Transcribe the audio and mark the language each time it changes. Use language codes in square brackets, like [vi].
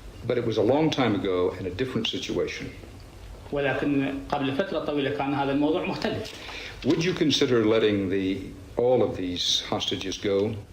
[en] But it was a long time ago in a different situation. [ar] ولكن قبل فترة طويلة كان هذا الموضوع مختلف. [en] Would you consider letting all of these hostages go?